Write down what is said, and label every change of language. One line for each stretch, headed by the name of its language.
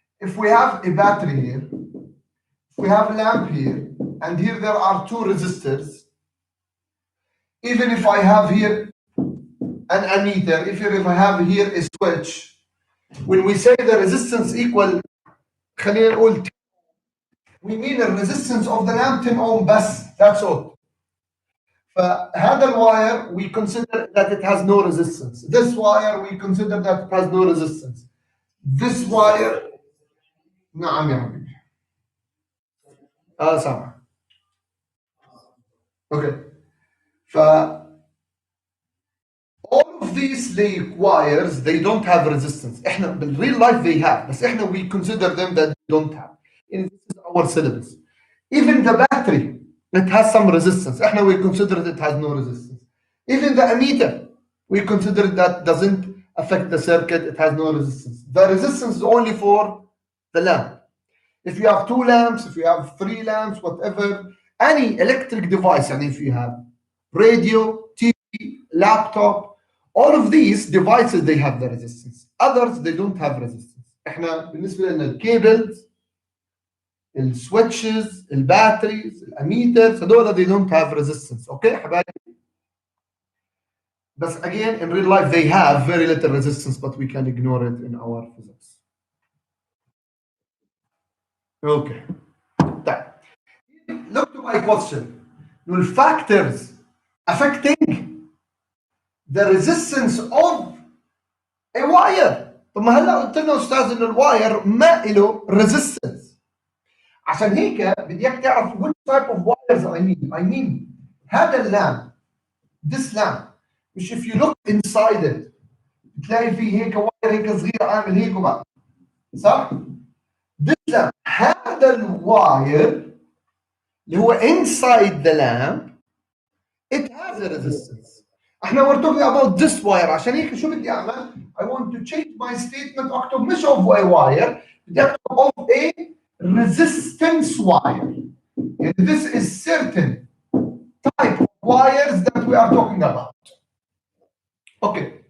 English: If we have a battery here, if we have a lamp here, and here there are two resistors, even if I have here an ammeter, if I have here a switch, when we say the resistance equal
Arabic: خلينا نقول
English: we mean the resistance of the lamp 10 ohm بس, that's all.
Arabic: فهذا الواير
English: we consider that it has no resistance. This wire we consider that it has no resistance. This wire
Arabic: نعم يا حبيبي سامع.
English: Okay. ف all of these like wires they don't have resistance. احنا بالreal life they have,
Arabic: بس احنا
English: we consider them that they don't have. And this is our syllabus. Even the battery, it has some resistance. احنا we consider it has no resistance. Even the ammeter, we consider that doesn't affect the circuit, it has no resistance. The resistance is only for the lamp. If you have two lamps, if you have three lamps, whatever, any electric device, and if you have radio, TV, laptop, all of these devices, they have the resistance. Others, they don't have resistance.
Arabic: احنا بالنسبة لنا الكيبلز, السويتشز, الباتريز, الاميترز, هذول
English: they don't have resistance. Okay
Arabic: حبايبي؟ بس
English: again, in real life, they have very little resistance, but we can ignore it in our physics. Okay. Look to my question. The factors affecting the resistance of a wire.
Arabic: طب ما هلا قلت لنا استاذ انه الواير ما له ريزيستنس، عشان هيك بدي اياك تعرف
English: which type of wires I mean
Arabic: هذا اللام
English: this lamp
Arabic: مش
English: if you look inside it
Arabic: بتلاقي فيه هيك واير هيك صغير عامل هيك وبعد صح؟ this lamp هذا الواير اللي هو
English: inside the lamp it has a resistance. احنا we're talking about this wire
Arabic: عشان هيك شو بدي اعمل؟
English: I want to change my statement
Arabic: اكتب مش
English: of a wire
Arabic: بدي اكتب
English: of a resistance wire.
Arabic: يعني
English: this is certain type of wires that we are talking about. Okay.